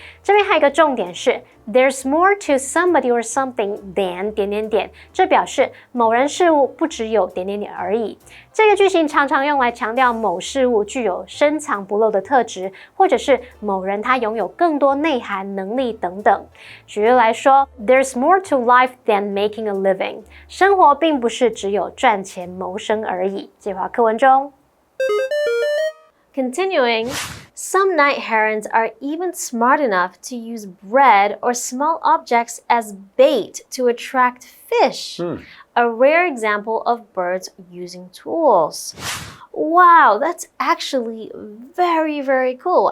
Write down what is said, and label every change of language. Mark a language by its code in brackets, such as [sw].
[zh] 这边还有一个重点是 ， [en] There's more to somebody or something than…… [zh] 这表示某人事物不只有……而已。这个句型常常用来强调某事物具有深藏不露的特质，或者是某人他拥有更多内涵、能力等等。举例来说 [en] ，There's more to life than making a living。 [zh] 生活并不是只有赚钱谋生而已。这句话课文中。 [en] Continuing, some night herons are even smart enough to use bread or small objects as bait to attract fish, a rare example of birds using tools. Wow, that's actually very, very cool.